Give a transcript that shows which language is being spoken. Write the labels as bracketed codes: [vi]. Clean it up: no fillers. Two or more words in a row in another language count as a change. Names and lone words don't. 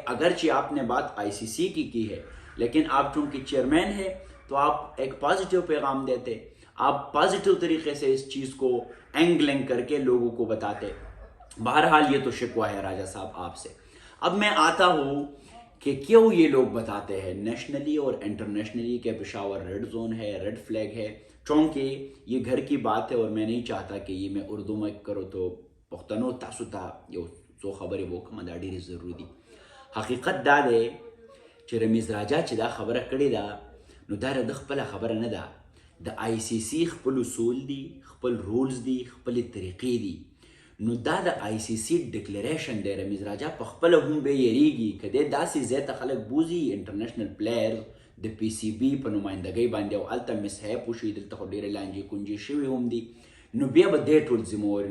[ur] اگرچہ آپ نے بات آئی سی سی کی ہے, لیکن آپ چونکہ چیئرمین ہے تو آپ ایک پازیٹیو پیغام دیتے, آپ پازیٹیو طریقے سے اس چیز کو اینگلنگ کر کے لوگوں کو بتاتے. بہرحال یہ تو شکوہ ہے راجہ صاحب آپ سے. اب میں آتا ہوں کہ کیوں یہ لوگ بتاتے ہیں نیشنلی اور انٹرنیشنلی کہ پشاور [en] red zone [ur] ہے, [en] red flag [ur] ہے, چونکہ یہ گھر کی بات ہے اور میں نہیں چاہتا کہ یہ میں اردو میں کرو تو [ps] پختنو تاسو ته یو څو خبرې وکړم, دا ډېرې ضروري دي. حقیقت دا دی چې رمیز راجا چې دا خبره کړې ده نو دا د خپله خبره نه ده, د آئی سی سی خپل اصول دي, خپل رولز دي, خپلې طریقې دي. نو دا د آئی سی سی ډکلیریشن دی. رمیز راجا په خپله هم به یریږي که دی داسې ځای ته خلک بوځي [en] international player [ps] د پی سی بي په نمایندګۍ باندې او هلته مسحیپ وشي, دلته خو ډېرې لانجې کونجې شوي هم دي, نو بیا به دی ټول ذمهواري.